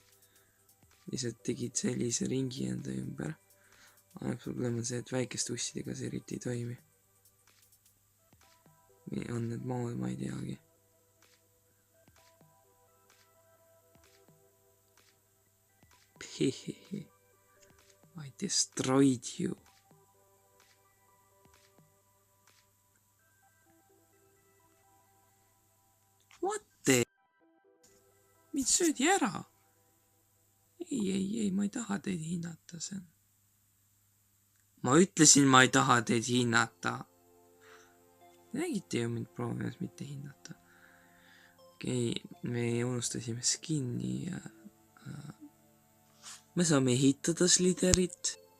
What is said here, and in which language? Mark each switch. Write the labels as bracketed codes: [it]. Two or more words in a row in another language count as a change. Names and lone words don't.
[et] Lihtsalt tegid sellise ringi enda ümber. Ainult probleem on see, et väikeste ussidega see eriti ei toimi. Või on need maad, ma ei teagi. Hehehe. [en] I destroyed you. What the? [et] Mind söödi ära. Ei, ma ei taha teid hinnata sen. Ma ütlesin, ma ei taha teid hinnata. Nägite ju mind proovimas mitte hinnata. Okei, me unustasime skinni ja me saame ehitada sliderit.